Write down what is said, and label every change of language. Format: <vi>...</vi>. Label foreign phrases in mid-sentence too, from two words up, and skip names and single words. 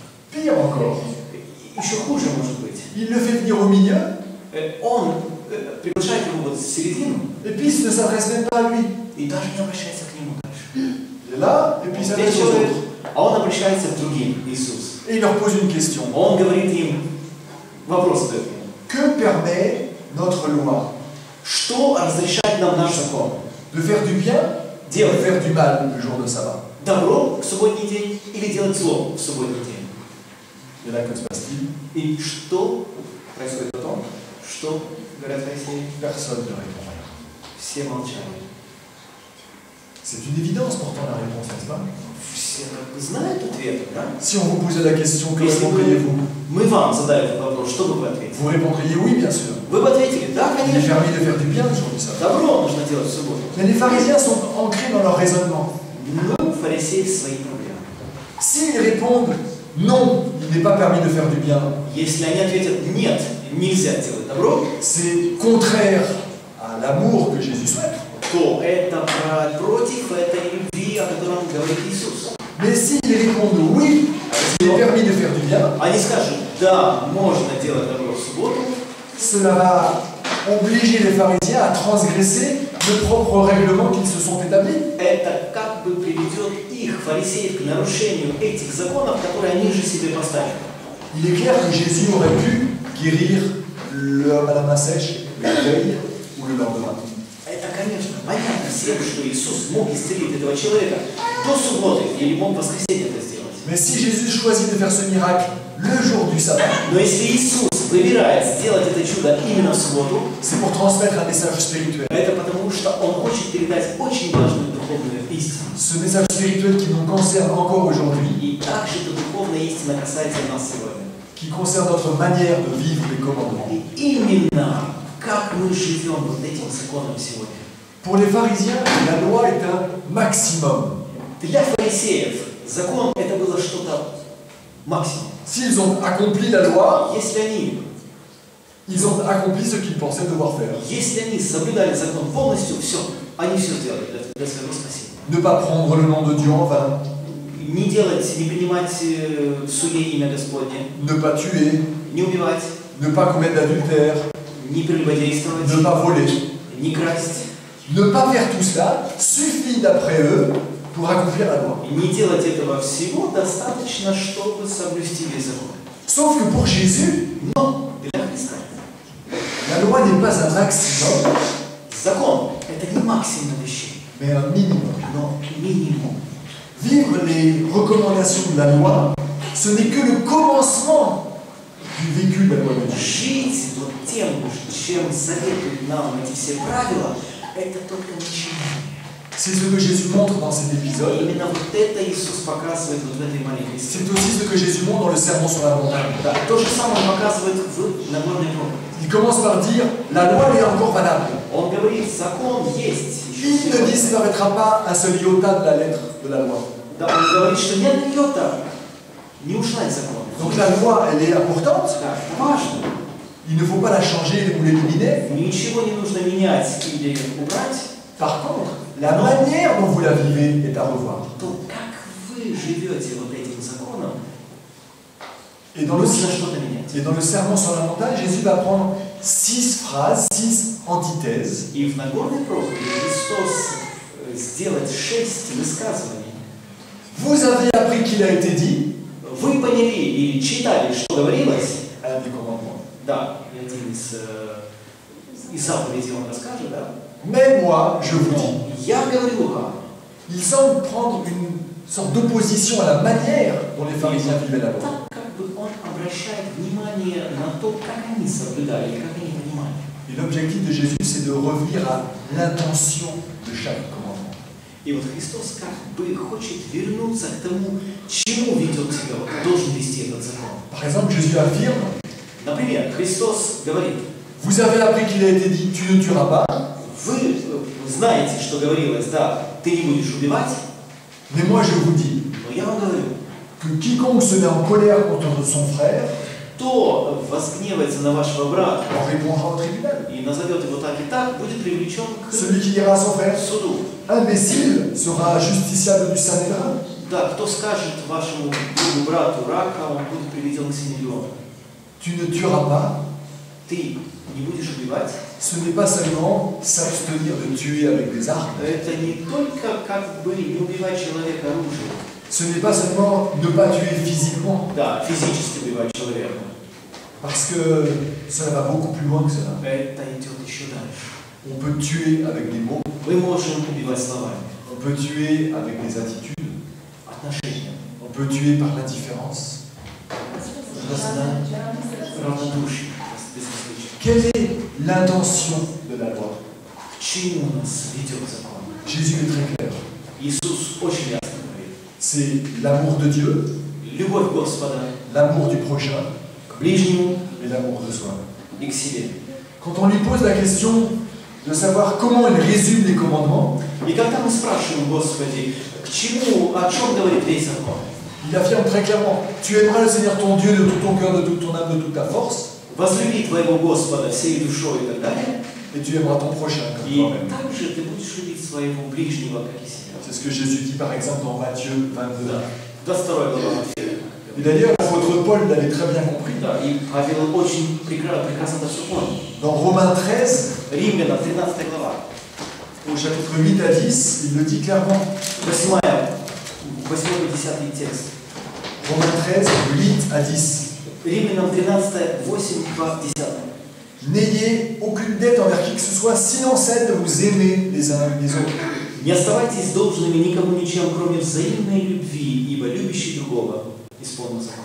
<fr>Pire encore,</fr> <ru>Еще хуже может быть.</ru> <fr>il le fait venir au milieu,</fr> <ru>Он приглашает его вот в середину</ru> <fr>et puis il ne s'adresse même pas à lui.</fr> <ru>и даже не обращается к нему дальше.</ru> <fr>Il est là, et puis il</fr> <ru>Он</ru> <fr>s'adresse</fr> <ru>здесь</ru> <fr>aux</fr> <ru>человек,</ru> <fr>autres.</fr> <ru>а он обращается к другим, Иисус.</ru> <fr>Et il leur pose une question.</fr> <ru>Он говорит им, вопрос задает ему.</ru> <fr>Que permet notre loi?</fr> <ru>Что разрешает нам наш закон?</ru> <fr>De faire du bien ou de</fr> <ru>Делать</ru> <fr>faire du mal le jour de sabbat?</fr> <ru>добро в субботний день или делать зло в субботний день?</ru> <fr>Et là, que se passe-t-il?</fr> <ru>И что происходит потом? Что говорят фарисеи?</ru> <fr>Personne ne répond rien.</fr> <ru>Все молчали.</ru> <fr>C'est une évidence pourtant la réponse, n'est-ce pas?</fr> <ru>Все как бы знают ответ, да?</ru> <fr>Si on vous posait la question, que</fr> <ru>Если</ru> <fr>répondriez-vous?</fr> <ru>мы вам задали этот вопрос, что бы вы ответили?</ru> <fr>Vous répondriez oui, bien sûr.</fr> <ru>Вы бы ответили, да,</ru> <fr>Il est</fr> <ru>конечно.</ru> <fr>permis de faire du bien le jour du sabbat.</fr> <ru>Добро нужно делать в субботу.</ru> <fr>Mais les pharisiens sont ancrés dans leur raisonnement.</fr> <ru>Ну, фарисеи свои проблемы.</ru> <fr>S'ils répondent non, il n'est pas permis de faire du bien,</fr> <ru>Если они ответят нет, нельзя делать добро,</ru> <fr>c'est contraire à l'amour que Jésus souhaite.</fr> <ru>то это против этой любви, о котором говорит Иисус.</ru> <fr>Mais s'ils répondent oui, il est permis de faire du bien,</fr> <ru>Они скажут, да, можно делать добро в субботу,</ru> <fr>cela va obliger les pharisiens à transgresser le propre règlement qu'ils se sont établis.</fr> <ru>это как бы приведет их, фарисеев, к нарушению этих законов, которые они же себе поставили.</ru> <fr>Il est clair que Jésus aurait pu guérir l'homme à la main sèche la veille ou le lendemain.</fr> <ru>Это, конечно, понятно всем, что Иисус мог исцелить этого человека до субботы или мог в воскресенье это сделать.</ru> <fr>Mais si Jésus choisit de faire ce miracle le jour du sabbat,</fr> <ru>Но если Иисус выбирает сделать это чудо именно в субботу,</ru> <fr>c'est pour transmettre un message spirituel.</fr> <ru>это потому, что Он хочет передать очень важную духовную истину.</ru> <fr>Ce message spirituel qui nous concerne encore aujourd'hui,</fr> <ru>И также эта духовная истина касается нас сегодня.</ru> <fr>qui concerne notre manière de vivre les commandements.</fr> <ru>И именно как мы живем вот этим законом сегодня.</ru> <fr>Pour les pharisiens, la loi est un maximum.</fr> <ru>Для фарисеев закон это было что-то максимум.</ru> <fr>S'ils ont accompli la loi,</fr> <ru>Если</ru> <fr>ils ont accompli ce qu'ils pensaient devoir faire.</fr> <ru>они соблюдали закон полностью, все, они все сделали для своего спасения.</ru> <fr>Ne pas prendre le nom de Dieu en vain,</fr> <ru>Не принимать в суе имя Господне,</ru> <fr>ne pas tuer,</fr> <ru>не убивать,</ru> <fr>ne pas commettre d'adultère,</fr> <ru>не прелюбодействовать,</ru> <fr>ne pas voler.</fr> <ru>не красть,</ru> <fr>Ne pas faire tout cela suffit d'après eux pour accomplir la loi.</fr> <ru>не делать этого всего достаточно, чтобы соблюсти весь закон.</ru> <fr>Sauf que pour Jésus,</fr> <ru>Но для Христа</ru> <fr>la loi n'est pas un maximum,</fr> <ru>закон это не максимум вещей,</ru> <fr>mais un minimum.</fr> <ru>но минимум.</ru> <fr>Vivre les recommandations de la loi, ce n'est que le commencement du vécu de la loi de Dieu.</fr> <ru>Жить вот тем, чем советуют нам эти все правила, это только начинание.</ru> <fr>C'est ce que Jésus montre dans cet épisode.</fr> <ru>Именно вот это Иисус показывает вот в этой маленькой</ru> <fr>C'est</fr> <ru>истории.</ru> <fr>aussi ce que Jésus montre dans le sermon sur la montagne.</fr> <ru>Да, то же самое он показывает в Нагорной проповеди.</ru> <fr>Il commence par dire, la loi est encore valable.</fr> <ru>Он говорит, закон есть.</ru> <fr>Il ne disparaîtra pas un seul iota de la lettre de la loi.</fr> <ru>Да, он говорит, что нет йота, не ушла из закона.</ru> <fr>Donc la loi, elle est importante.</fr> <ru>Да, это важно.</ru> <fr>Il ne faut pas la changer ou l'éliminer.</fr> <ru>Ничего не нужно менять или убрать.</ru> <fr>Par contre, la manière dont vous la vivez est à revoir.</fr> <ru>То как вы живете вот этим законом,</ru> <fr>Et dans le,</fr> <ru>нужно что-то менять.</ru> <fr>et dans le sermon sur la montagne, Jésus va prendre 6 phrases, 6 antithèses.</fr> <ru>И в Нагорной проповеди Христос сделает 6 высказываний.</ru> <fr>Vous avez appris qu'il a été dit,</fr> <ru>Вы поняли или читали, что говорилось?</ru> <fr>un des commandements.</fr> <ru>Да, один из заповедей он расскажет, да?</ru> <fr>Mais moi, je vous dis.</fr> <ru>Но я говорю вам,</ru> <fr>Il semble prendre une sorte d'opposition à la manière dont les pharisiens vivaient la loi.</fr> <ru>так как бы он обращает внимание на то, как они соблюдали, и как они понимали.</ru> <fr>Et l'objectif de Jésus, c'est de revenir à l'intention de chaque commandement.</fr> <ru>И вот Христос как бы хочет вернуться к тому, чему ведет себя, вот должен вести этот закон.</ru> <fr>Par exemple, Jésus affirme,</fr> <ru>Например, Христос говорит,</ru> <fr>vous avez appris qu'il a été dit, tu ne tueras pas,</fr> <ru>вы знаете, что говорилось, да, ты не будешь убивать,</ru> <fr>mais moi je vous dis</fr> <ru>но я вам говорю,</ru> <fr>que quiconque se met en colère contre son frère</fr> <ru>кто возгневается на вашего брата</ru> <fr>en répondra au tribunal.</fr> <ru>и назовет его так и так, будет привлечен к</ru> <fr>Celui qui dira à son frère,</fr> <ru>суду.</ru> <fr>imbécile, sera justiciable du Sanhédrin.</fr> <ru>Да, кто скажет вашему другу, брату рака, он будет приведен к Синедиону.</ru> <fr>Tu ne tueras pas.</fr> <ru>Ты не будешь убивать.</ru> <fr>Ce n'est pas seulement s'abstenir de tuer avec des armes.</fr> <ru>Это не только как бы не убивать человека оружием.</ru> <fr>Ce n'est pas seulement ne pas tuer physiquement.</fr> <ru>Да, физически убивать человека.</ru> <fr>Parce que ça va beaucoup plus loin que cela.</fr> <ru>Это идет еще дальше.</ru> <fr>On peut tuer avec des mots.</fr> <ru>Мы можем убивать словами.</ru> <fr>On peut tuer avec des attitudes.</fr> <ru>Отношения.</ru> <fr>On peut tuer par l'indifférence.</fr> <ru>Равнодушие. Безразличие.</ru> <fr>Quelle est l'intention de la loi?</fr> <ru>К чему нас ведет закон?</ru> <fr>Jésus est très clair.</fr> <ru>Иисус очень ясно говорит.</ru> <fr>C'est l'amour de Dieu,</fr> <ru>Любовь Господа</ru> <fr>l'amour du prochain</fr> <ru>к ближнему</ru> <fr>et l'amour de soi.</fr> <ru>и к себе.</ru> <fr>Quand on lui pose la question de savoir comment il résume les commandements,</fr> <ru>И когда мы спрашиваем, Господи, к чему, о чем говорит весь закон?</ru> <fr>il affirme très clairement, tu aimeras le Seigneur ton Dieu de tout ton cœur, de toute ton âme, de toute ta force,</fr> <ru>Возлюби твоего Господа всей душой и так далее.</ru> <fr>et tu aimeras ton prochain comme</fr> <ru>И</ru> <fr>toi-même.</fr> <ru>также ты будешь любить своего ближнего, как и себя.</ru> <fr>C'est ce que Jésus dit par exemple dans Matthieu 22.</fr> <ru>Да. 22 глава Матфея.</ru> <fr>Et d'ailleurs, l'apôtre Paul l'avait très bien compris.</fr> <ru>Да, и Павел очень прекрасно это все понял.</ru> <fr>Dans Romains 13,</fr> <ru>Римлянам 13 глава.</ru> <fr>au chapitre 8 à 10, il le dit clairement.</fr> <ru>8 и 10 текст.</ru> <fr>Romains 13, 8 à 10.</fr> <ru>Римлянам 13, 8, 2, 10.</ru> <fr>N'ayez aucune dette envers qui que ce soit, sinon celle de vous aimer les uns les autres.</fr> <ru>Не оставайтесь должными никому ничем, кроме взаимной любви, ибо любящий другого исполнил закон.</ru>